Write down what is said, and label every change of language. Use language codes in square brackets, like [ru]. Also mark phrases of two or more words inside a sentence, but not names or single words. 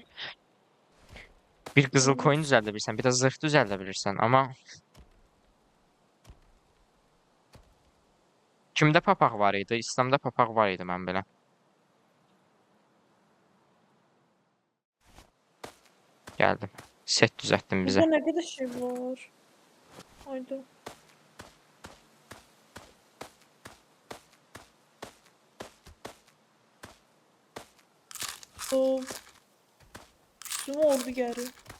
[az] Bir qızıl koyun düzəldə bilirsən, bir də zırh düzəldə bilirsən, amma kimdə papaq var idi? İslamda papaq var idi mən bilən. Gəldim. Set düzəltdim bizə. [tr] Burada ne kadar şey var. Haydi. O üstüme ordu geliyor.